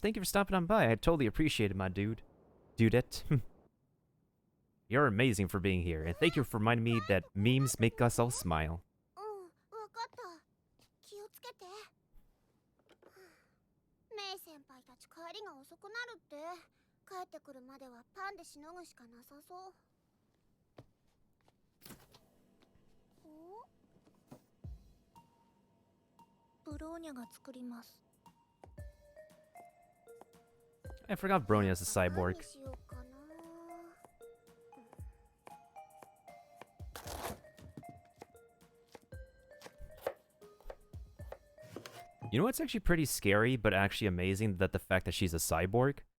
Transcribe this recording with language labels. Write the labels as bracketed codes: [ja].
[en] Thank you for stopping on by. I totally appreciate it, my dude. Dudette. You're amazing for being here, and thank you for reminding me that memes make us all smile. [ja] わかった。気をつけて。メイ先輩たち帰りが遅くなるって。帰ってくるまではパンでしのぐしかなさそう。ブローニャが作ります。 [en] I forgot Bronya is a cyborg. [ja] 何にしようかな。 [en] You know what's actually pretty scary, but actually amazing, that the fact that she's a cyborg?